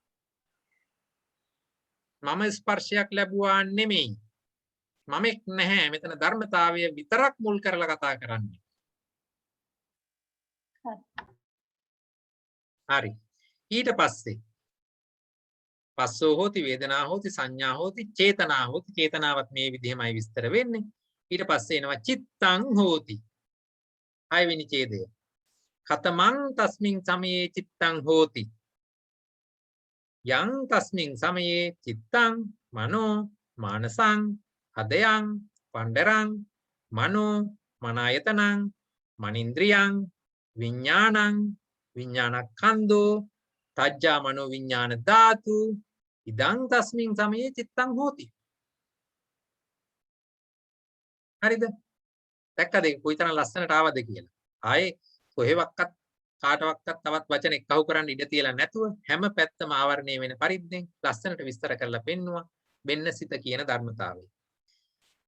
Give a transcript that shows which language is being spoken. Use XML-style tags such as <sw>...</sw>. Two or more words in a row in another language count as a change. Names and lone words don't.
<si>මම ස්පර්ශයක් ලැබුවා නෙමෙයි. මමෙක් නැහැ. මෙතන ධර්මතාවය විතරක් මුල් කරලා කතා කරන්නේ. හරි. ඊට පස්සේ</si> <pi>පස්සෝ හෝති වේදනා හෝති සංඥා හෝති චේතනා හෝති.</pi> <si>චේතනාවත් මේ විදිහමයි විස්තර වෙන්නේ. ඊට පස්සේ එනවා</si> <pi>චිත්තං හෝති.</pi> <si>6 වෙනි ඡේදය.</si> <pi>කතමං තස්මින් සමයේ චිත්තං හෝති. යං තස්මින් සමයේ චිත්තං මනෝ මානසං හදයං පණ්ඩරං මනෝ මනායතනං මනින්ද්‍රියං විඥානං විඥානක්ඛන්தோ තජ්ජා මනෝ විඥාන ධාතු ඉදං තස්මින් සමයේ චිත්තං හෝති.</pi> <si>හරිද? දැක්කද කොයිතරම් ලස්සනට ආවද කියලා. ආයේ කොහෙවත් කාටවත් තවත් වචන එක්කහුව කරන්න ඉඩ තියලා නැතුව හැම පැත්තම ආවරණය වෙන පරිද්දෙන් ලස්සනට විස්තර කරලා පෙන්නවා වෙන්නසිත කියන ධර්මතාවය.</si>